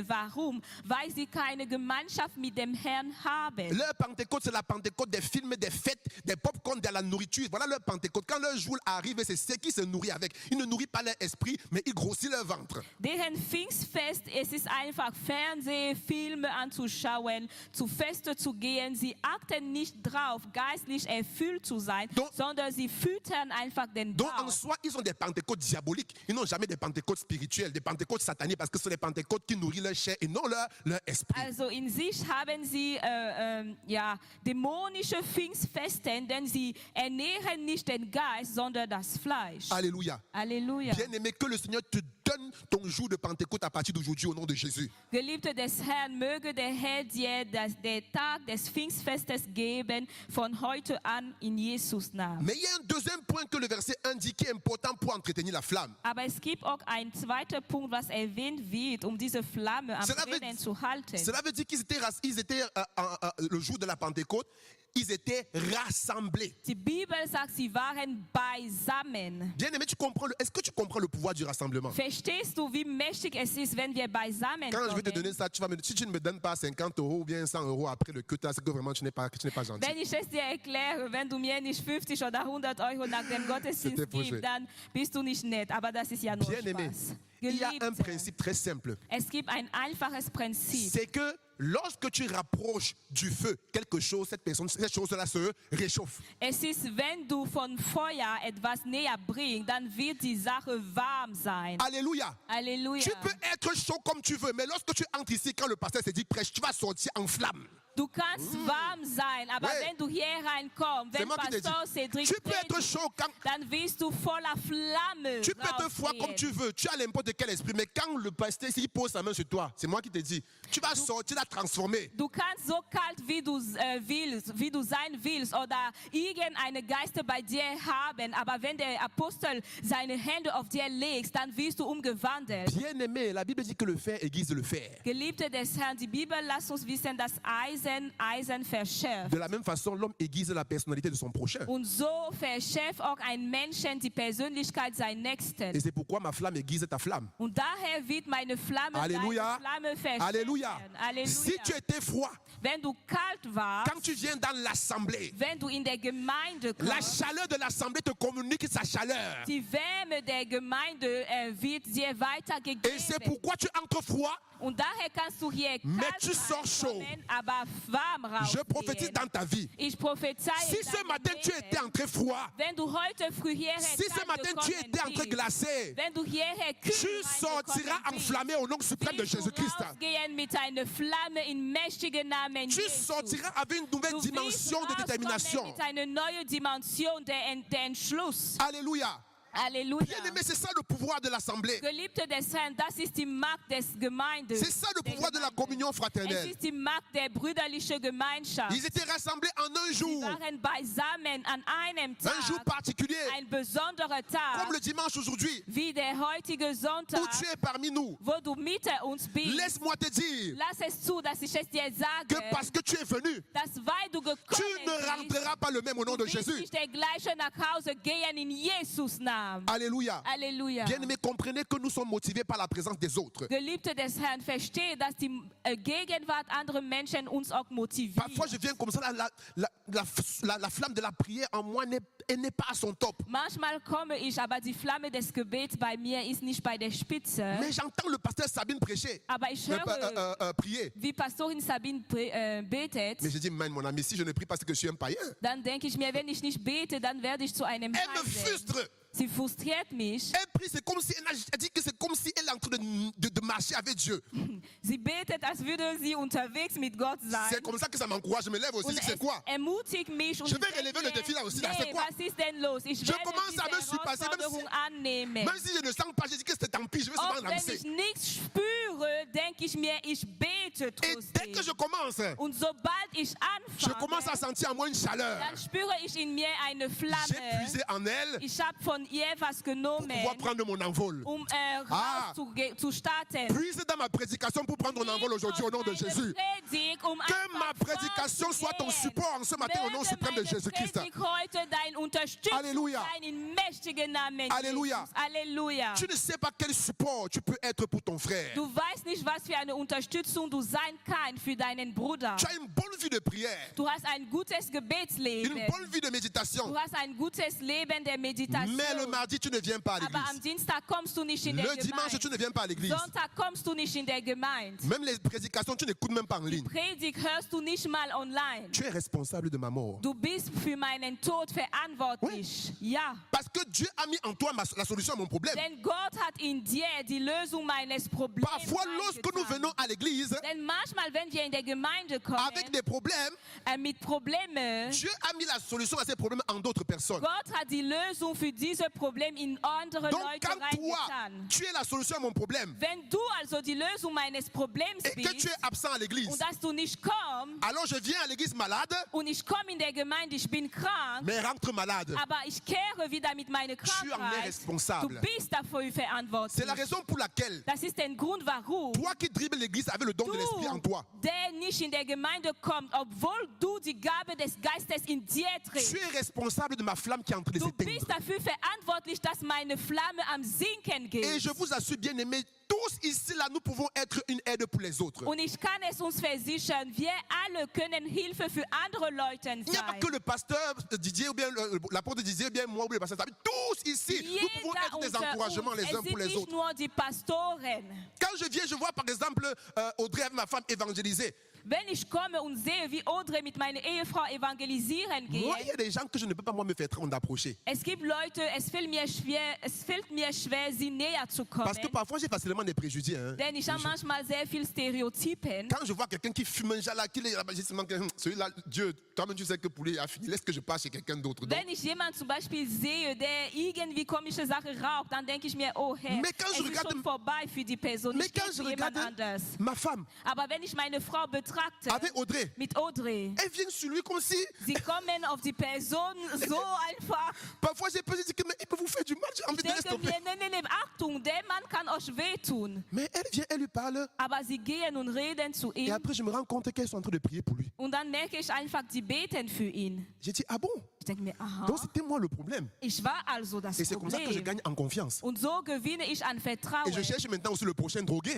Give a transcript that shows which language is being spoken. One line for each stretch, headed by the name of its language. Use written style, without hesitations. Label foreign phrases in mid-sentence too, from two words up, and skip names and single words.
German: Warum? Weil sie keine Gemeinschaft mit dem Herrn haben.
French: Leur Pentecôte, c'est la Pentecôte des films, des fêtes, des pop-corn, de la nourriture. Voilà leur Pentecôte. Quand leur jour arrive, c'est ce qui se nourrit avec. Ils ne nourrissent pas leur esprit, mais ils grossissent leur ventre.
German: Deren Pfingstfest, es ist einfach Fernseh, Filme anzuschauen, zu Feste zu gehen. Sie achten nicht drauf, geistlich erfüllt zu sein,
French: Donc-
German: sondern sie füttern einfach den
French: Donc en
German: Bauch.
French: soi, ils ont des Pentecôtes diaboliques. Ils n'ont jamais des Pentecôtes spirituelles, des Pentecôtes sataniques, parce que ce sont les Pentecôtes qui nourrissent leur chair et non leur esprit.
German: Also in sich haben sie dämonische Pfingstfesten, denn sie ernähren nicht den Geist, sondern das Fleisch.
French: Alléluia.
German: Halleluja.
French: Bien-aimé, que le Seigneur te donne ton jour de Pentecôte à partir d'aujourd'hui au nom de Jésus.
German: Geliebte des Herrn, möge der Herr dir der Tag des Pfingstfestes geben, von heute an in Jesus Namen.
French: Mais il y a un deuxième point que le verset indique qui est important pour entretenir la flamme.
German: Aber es gibt auch einen zweiten Punkt, was erwähnt wird, um diese Flamme am
French: Cela veut-
German: Brennen zu halten.
French: Cela veut dire qu'ils étaient le jour de la Pentecôte, ils étaient rassemblés.
German: Die Bibel sagt, sie waren beisammen.
French: Bien aimé, est-ce que tu comprends le pouvoir du rassemblement?
German: Verstehst du, wie mächtig es ist, wenn wir beisammen
French: Quand je vais te donner
German: kommen?
French: ça, si tu ne me donnes pas 50 € ou bien 100 € après le culte, c'est que vraiment tu n'es pas gentil.
German: Wenn ich es dir erkläre, wenn du mir nicht 50 oder 100 Euro nach dem Gottesdienst
French: C'était faux,
German: gibst, dann bist du nicht nett. Aber das ist ja nur
French: Bien aimé,
German: Spaß.
French: il y a un
German: Geliebte,
French: principe très simple.
German: es gibt ein einfaches Prinzip.
French: C'est que lorsque tu rapproches du feu quelque chose, cette chose-là se réchauffe.
German: Es ist, wenn du von Feuer etwas näher bringst, dann wird die Sache warm sein.
French: Alléluia.
German: Halleluja.
French: Tu peux être chaud comme tu veux, mais lorsque tu entres ici, quand le pasteur se dit prêche, tu vas sortir en flamme.
German: Du kannst warm sein, aber
French: Ouais.
German: wenn du hier reinkommst,
French: C'est
German: wenn
French: moi qui te dis.
German: Pastor Cedric
French: Tu peux être
German: predigt,
French: chaud quand
German: dann wirst du voller Flamme
French: tu peux être froid comme tu
German: rausgehen.
French: veux, tu as n'importe quel esprit, mais quand le pasteur s'il pose sa main sur toi, c'est moi qui te dis, tu vas sortir, la transformer.
German: Du kannst so kalt, wie du sein willst, oder irgendeine Geister bei dir haben, aber wenn der Apostel seine Hände auf dir legt, dann wirst du umgewandelt.
French: Bien aimé, la Bible dit que le fer aiguise le fer.
German: Geliebte des Herrn, die Bibel lässt uns wissen, dass Eisen verschärft.
French: De la même façon, l'homme aiguise la personnalité de son prochain.
German: Und so verschärft auch ein Menschen die Persönlichkeit seines Nächsten.
French: Et c'est pourquoi ma flamme aiguise ta flamme.
German: Und daher wird meine Flamme
French: Alléluia.
German: deine Flamme verschärfen.
French: Alléluia.
German: Halleluja.
French: Si tu étais froid,
German: Wenn du kalt warst,
French: quand tu viens dans l'assemblée,
German: wenn du in der Gemeinde
French: la
German: kommst,
French: chaleur de l'assemblée te communique sa chaleur.
German: die Wärme der Gemeinde wird dir weitergegeben.
French: Et c'est pourquoi tu entres froid.
German: Und daher kannst du hier
French: Mais
German: kalt
French: tu sors chaud.
German: reinkommen, aber warm
French: Je prophétise
German: rausgehen.
French: dans ta vie.
German: Ich prophezeie
French: Si ce
German: deinem
French: matin tu
German: Leben.
French: étais entré froid,
German: Wenn du heute früh hierher
French: si ce
German: kalt
French: matin tu
German: gekommen
French: étais entré
German: bist,
French: glacé,
German: wenn du hierher kühl
French: tu sortiras
German: reingekommen bist,
French: enflammé au nom suprême de
German: wirst du
French: Jésus-Christ.
German: rausgehen mit einer Flamme in mächtigen Namen
French: Tu
German: Jesus.
French: sortiras avec une nouvelle
German: Du wirst
French: dimension de
German: rauskommen
French: détermination.
German: mit einer neuen Dimension der Entschluss.
French: Alléluia.
German: Halleluja.
French: Bien aimé, c'est ça le pouvoir de l'assemblée.
German: Geliebte des Herrn, das ist die Macht des Gemeindes.
French: C'est ça le pouvoir de la communion
German: Es
French: fraternelle.
German: ist die Macht der brüderlichen Gemeinschaft.
French: Ils étaient rassemblés en un
German: Sie
French: jour,
German: waren beisammen an einem Tag,
French: un jour particulier,
German: ein besonderer Tag,
French: comme le dimanche aujourd'hui,
German: wie der heutige
French: où
German: Sonntag,
French: tu es parmi nous.
German: wo du mit uns bist.
French: Laisse-moi te dire
German: Lass es zu, dass ich es dir
French: que
German: sage,
French: parce que tu es venu,
German: dass weil du
French: tu
German: gekommen
French: ne
German: bist,
French: rentreras pas le même au nom de
German: du wirst
French: Jésus.
German: nicht der gleiche nach Hause gehen in Jesus Namen.
French: Alléluia.
German: Halleluja.
French: Bien-aimés, comprenez que nous sommes motivés par la présence des autres.
German: Geliebte des Herrn, verstehe, dass die Gegenwart anderer Menschen uns auch motiviert.
French: Parfois, je viens comme ça, la flamme de la prière en moi n'est pas à son top.
German: Manchmal komme ich, aber die Flamme des Gebets bei mir ist nicht bei der Spitze.
French: Mais j'entends le pasteur Sabine prêcher,
German: Aber ich höre,
French: prier.
German: wie Pastorin Sabine betet.
French: Mais je dis, mon ami, si je ne prie pas, c'est que je suis un païen.
German: Dann denke ich mir, wenn ich nicht bete, dann werde ich zu einem
French: Elle me
German: Heiden.
French: frustre.
German: Sie frustriert mich.
French: Elle prie, c'est comme si elle dit que c'est comme si elle est en train de marcher avec Dieu.
German: Sie betet, als würde sie unterwegs mit Gott sein.
French: C'est comme ça que ça m'encourage. Je me lève aussi.
German: Und
French: Je dis, c'est quoi?
German: ermutigt mich. Und
French: Je vais
German: ich denke
French: relever le défi là aussi, là. C'est
German: nee,
French: quoi?
German: was ist denn los? Ich
French: Je
German: werde
French: commence
German: diese
French: à me surpasser,
German: Herausforderung annehmen.
French: Même si je ne sens pas, je dis que c'est tant pis, je vais
German: Auch
French: seulement
German: wenn
French: lancer.
German: ich nichts spüre, denke ich mir, ich bete
French: Et dès
German: trotzdem.
French: que je commence,
German: Und sobald ich
French: je commence à
German: anfange,
French: sentir en moi une chaleur.
German: dann spüre ich in mir eine
French: J'ai
German: Flamme.
French: puisé en elle
German: Ich habe von ihr was
French: pour
German: genommen,
French: pouvoir prendre mon envol. Ah.
German: zu starten.
French: Puise dans ma prédication pour prendre mon envol aujourd'hui au nom de Jésus. Que ma prédication soit ton support en ce matin au nom suprême de Jésus-Christ.
German: Heute dein Unterstützung
French: Alléluia.
German: sein in mächtigen Namen
French: Alléluia.
German: Jesus. Halleluja.
French: Tu ne sais pas quel support tu peux être pour ton frère.
German: Du weißt nicht, was für eine Unterstützung du sein kannst für deinen Bruder.
French: Tu as une bonne vie de prière,
German: Du hast ein gutes
French: une
German: Gebetsleben.
French: bonne vie de méditation.
German: Du hast ein gutes Leben der Meditation.
French: Mais le mardi, tu ne viens pas à
German: Aber am
French: l'église.
German: Dienstag kommst du nicht in der
French: Le dimanche, tu
German: Gemeinde.
French: ne viens pas à l'église.
German: Sonntag kommst du nicht in der Gemeinde.
French: Même les prédications, tu n'écoutes même pas en ligne.
German: Predigt hörst du nicht mal online.
French: Tu es responsable de ma mort.
German: Du bist für meinen Tod verantwortlich. Ja.
French: Parce que Dieu a mis en toi la solution à mon problème.
German: Denn Gott hat in dir die Lösung meines Problems
French: Parfois, lorsque nous
German: eingetan.
French: venons à l'église
German: Denn manchmal, wenn wir in der Gemeinde kommen,
French: avec des problèmes,
German: mit Problemen,
French: Dieu a mis la solution à ces problèmes en d'autres personnes.
German: Gott hat die Lösung für diese Problem in andere
French: Donc,
German: Leute
French: quand toi,
German: reingetan.
French: tu es la solution à mon problème
German: Wenn du also die Lösung meines Problems
French: et que tu
German: bist
French: es absent à l'église,
German: und dass du nicht kommst,
French: alors je viens à l'église malade,
German: und ich komme in der Gemeinde, ich bin krank,
French: mais rentre malade.
German: aber ich kehre wieder mit meiner
French: Tu en es
German: Krankheit. Du
French: responsable.
German: bist dafür
French: C'est
German: verantwortlich.
French: la raison pour laquelle
German: Das ist der Grund, warum
French: toi qui dribbles l'église avec le don de l'esprit en toi,
German: der nicht in der Gemeinde kommt, obwohl du die Gabe des Geistes in dir
French: tu
German: trägst.
French: es responsable de ma flamme qui est en train de
German: Du bist
French: s'éteindre.
German: dafür verantwortlich, dass meine Flamme am Sinken
French: Et
German: geht.
French: je vous assure, bien aimés, tous ici, là, nous pouvons être une aide pour les autres.
German: Und ich kann es uns versichern, wir alle können Hilfe für andere Leute
French: Il n'y a pas
German: sein.
French: que le pasteur Didier ou bien l'apôtre Didier ou bien moi ou le pasteur David. Tous ici, nous pouvons
German: Jeder
French: être des
German: unter
French: encouragements
German: uns,
French: les
German: es
French: uns
German: sind
French: pour les
German: nicht
French: autres.
German: nur die Pastoren.
French: Quand je viens, je vois par exemple Audrey avec ma femme évangéliser.
German: Wenn ich komme und sehe, wie Audrey mit meiner Ehefrau evangelisieren
French: Moi, il y
German: geht,
French: a des gens que je ne peux pas moi me faire train d'approcher.
German: es gibt Leute, es fällt mir schwer, sie näher zu kommen.
French: Parce que parfois, j'ai facilement des préjugés. Hein.
German: Denn ich habe manchmal sehr viel Stereotypen.
French: Quand je vois quelqu'un qui fume un là, qui est là-bas, je seulement que celui-là, Dieu, toi-même tu sais que pour lui, il a fini. Laisse que je passe chez quelqu'un d'autre. Donc,
German: Wenn ich jemanden zum Beispiel sehe, der irgendwie komische Sachen raucht, dann denke ich mir, oh Herr,
French: Mais quand
German: es
French: je
German: ist
French: regarde-
German: schon vorbei für die Person.
French: mais
German: Ich gehe
French: quand je
German: zu jemand
French: regarde
German: anders.
French: ma femme
German: Aber wenn ich meine Frau betrachte,
French: avec Audrey,
German: mit Audrey,
French: elle vient sur lui comme si,
German: sie kommen auf die Person so einfach.
French: parfois j'ai peur, je dis que mais il peut vous faire du mal, j'ai envie
German: Ich
French: de laisser
German: denke
French: tomber.
German: mir, nee, Achtung, der Mann kann euch wehtun.
French: Mais elle vient, elle lui parle.
German: Aber sie gehen und reden zu
French: Et
German: ihm.
French: après, je me rends compte qu'elles sont en train de prier pour lui.
German: Und dann merke ich einfach, sie beten für ihn.
French: J'ai dit, ah bon?
German: Ich denke mir, aha,
French: Donc c'était moi le problème.
German: ich war also das
French: Et c'est comme ça que je
German: Problem.
French: gagne en confiance.
German: Und so gewinne ich an
French: Et
German: Vertrauen.
French: je cherche maintenant aussi le prochain drogué.